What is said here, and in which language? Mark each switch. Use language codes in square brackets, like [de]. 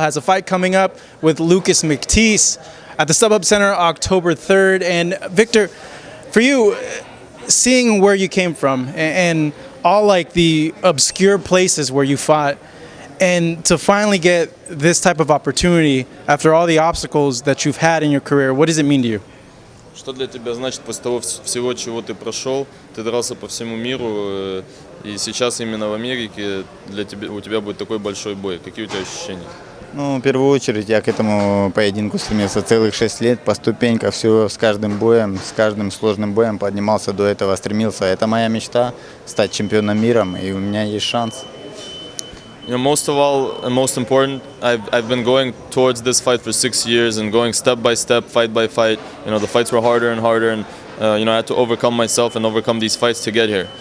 [en] Has a fight coming up with Lucas Matthysse at the StubHub Center October 3rd. And Viktor, for you, seeing where you came from and all like the obscure places where you fought, and to finally get this type of opportunity after all the obstacles that you've had in your career, what does it mean to you? [ru] Что для тебя значит после того всего, чего ты прошел, ты дрался по всему миру, и сейчас именно в Америке у тебя будет такой большой бой. Какие у тебя ощущения? Ну, в первую очередь, я к этому поединку стремился целых 6 лет, по ступенькам, все с каждым боем, с каждым сложным боем поднимался до этого, стремился. Это моя мечта – стать чемпионом мира, и у меня есть шанс. [en] You know, most of all, and most important, I've been going towards this fight for 6 years and going step by step, fight by fight. You know, the fights were harder and harder, and you know, I had to overcome myself and overcome these fights to get here.